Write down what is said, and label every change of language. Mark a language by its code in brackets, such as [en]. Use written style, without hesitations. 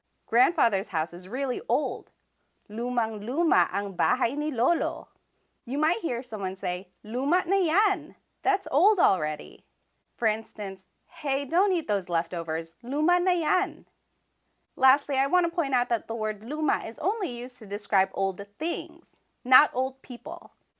[en] Grandfather's house is really old. [tl] Lumang luma ang bahay ni Lolo. [en] You might hear someone say, [tl] luma na yan, [en] that's old already. For instance, hey, don't eat those leftovers, [tl] luma na yan. [en] Lastly, I want to point out that the word luma is only used to describe old things, not old people.